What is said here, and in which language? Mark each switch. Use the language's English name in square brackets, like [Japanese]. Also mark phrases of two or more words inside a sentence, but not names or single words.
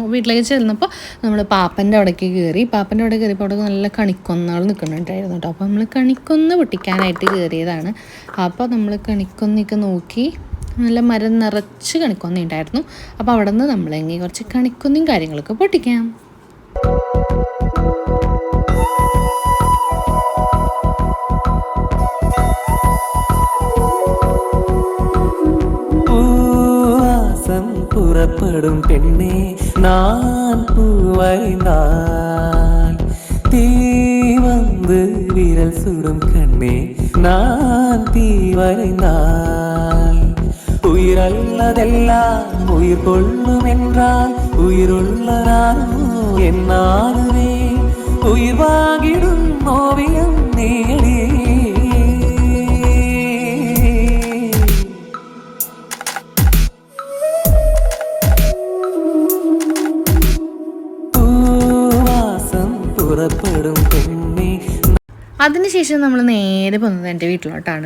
[Malayalam] വീട്ടിലേക്ക് ചെന്നപ്പോൾ നമ്മൾ പാപ്പൻ്റെ അവിടേക്ക് കയറി. പാപ്പൻ്റെ അവിടെ കയറിയപ്പോൾ അവിടെ നല്ല കണിക്കൊന്നകൾ നിൽക്കുന്നുണ്ടായിരുന്നു കേട്ടോ. അപ്പോൾ നമ്മൾ കണിക്കൊന്ന് പൊട്ടിക്കാനായിട്ട് കയറിയതാണ്. അപ്പോൾ നമ്മൾ കണിക്കൊന്നൊക്കെ നോക്കി നല്ല മരം നിറച്ച് കണിക്കൊന്ന ഉണ്ടായിരുന്നു. അപ്പോൾ അവിടെ നിന്ന് നമ്മളെങ്കിൽ കുറച്ച് കണിക്കൊന്നയും കാര്യങ്ങളൊക്കെ പൊട്ടിക്കാം. [Tamil] புறப்படும் பெண்ணே நான் பூவைந்தால் தீ வந்து விரல் சுடும் கண்ணே நான் தீ வரைந்தால் உயிரல்லதெல்லாம் உயிர் கொள்ளும் என்றால் உயிருள்ள நானோ என்னாலுமே உயிர் வாங்கிடும் ஓவியம் நீளே. [Malayalam] അതിനുശേഷം നമ്മൾ നേരെ പോകുന്നത് എൻ്റെ വീട്ടിലോട്ടാണ്.